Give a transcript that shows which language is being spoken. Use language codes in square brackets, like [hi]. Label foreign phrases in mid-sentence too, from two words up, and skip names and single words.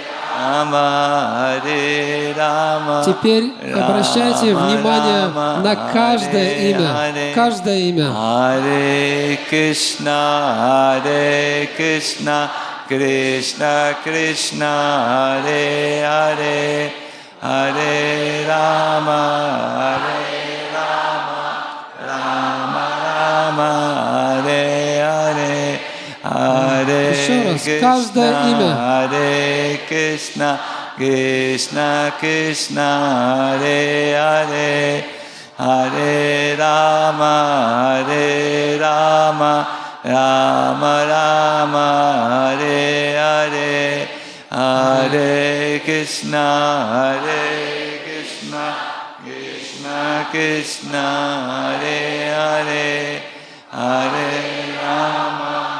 [sa] Rama, Hare Rama. [ru] Теперь обращайте внимание на каждое имя. Каждое имя. [sa] Hare Krishna, Krishna Krishna, Hare Hare, Hare Rama, Rama Rama, Hare Hare, Hare [ru] Еще раз, каждое имя. [sa] Hare Krishna, Krishna Krishna, Hare Hare, Hare Rama, Rama Rama, Hare Hare, Hare Krishna, Krishna Krishna, Hare Hare, Hare Rama,